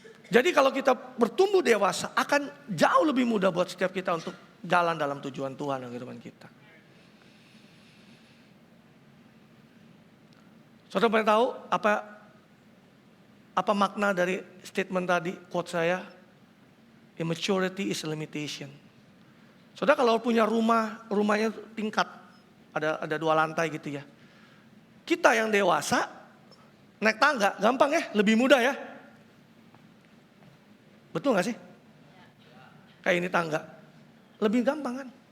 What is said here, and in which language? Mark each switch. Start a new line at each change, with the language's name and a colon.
Indonesian: Jadi kalau kita bertumbuh dewasa, akan jauh lebih mudah buat setiap kita untuk jalan dalam tujuan Tuhan dalam kehidupan kita. Saudara pernah tahu apa makna dari statement tadi, quote saya?
English: Immaturity is a limitation.
Indonesian: Saudara kalau punya rumahnya tingkat, ada 2 lantai gitu ya. Kita yang dewasa, naik tangga, gampang ya, lebih mudah ya. Betul gak sih? Kayak ini tangga, lebih gampang kan?